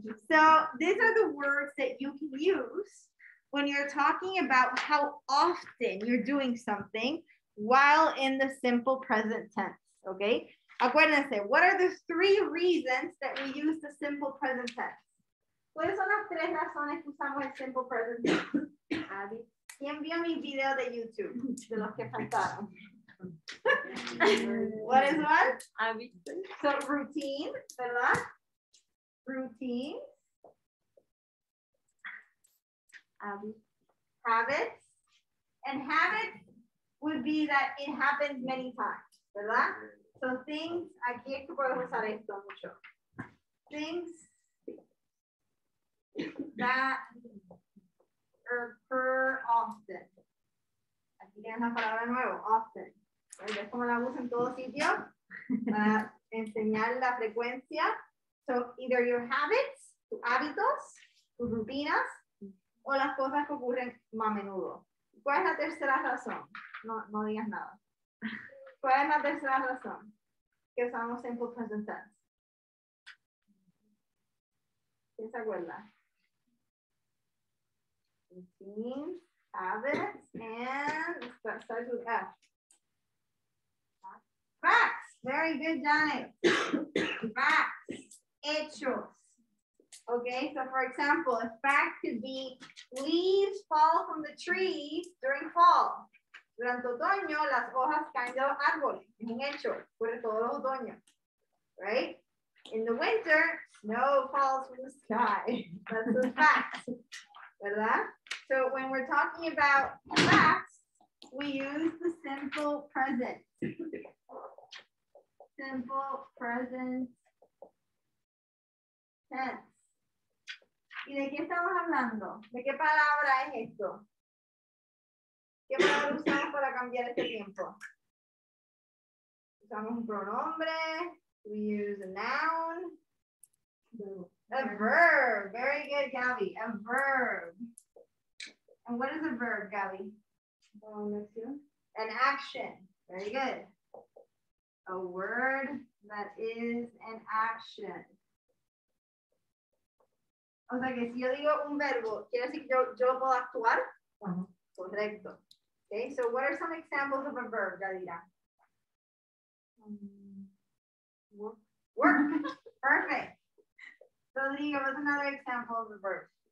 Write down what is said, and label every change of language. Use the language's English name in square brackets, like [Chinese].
[English] So these are the words that you can use when you're talking about how often you're doing something while in the simple present tense, okay? [Spanish] Acuérdense, [English] what are the 3 reasons that we use the simple present tense? [Spanish] ¿Cuáles son las 3 razones que usamos el simple present tense? ¿Quién vio mi video de YouTube? De los que faltaron. [English] What is what? So routine, [Spanish] ¿verdad? [English] Routine. Habits. And habits would be that it happens many times, [Spanish] ¿verdad? [English] So things, [Spanish] aquí es que puedo usar esto mucho. [English] Things that occur often. [Spanish] Aquí tienes la palabra de nuevo, often. ¿Ves cómo la uso en todo sitio? Para enseñar la frecuencia. [English] So either your habits, [Spanish] tus hábitos, tus rutinas, o las cosas que ocurren más a menudo. ¿Cuál es la tercera razón? No digas nada. ¿Cuál es la tercera razón que usamos simple present tense? ¿Quién se acuerda? [English] Routines, habits, and starts with F. Facts. Very good, Janet. Facts. [Spanish] Hechos. [English] Okay, so for example, a fact could be leaves fall from the trees during fall. [Spanish] Durante otoño, las hojas caen de los árboles. Es un hecho, por todos los otoños. [English] Right? In the winter, snow falls from the sky. That's a fact. [Spanish] ¿Verdad? [English] So when we're talking about facts, we use the simple present. Simple present tense. [Spanish] ¿Y de qué estamos hablando? ¿De qué palabra es esto? ¿Qué palabra usamos para cambiar este tiempo? Usamos un pronombre. [English] We use a noun. A verb. Very good, Gabby. A verb. And what is a verb, Gabby? An action. Very good. A word that is an action. [Spanish] O sea que si yo digo un verbo, quiere decir que yo puedo actuar. Correcto. [English] Okay, so what are some examples of a verb, Gadira? Work. Work. Perfect. Rodrigo, what's another example of a verb?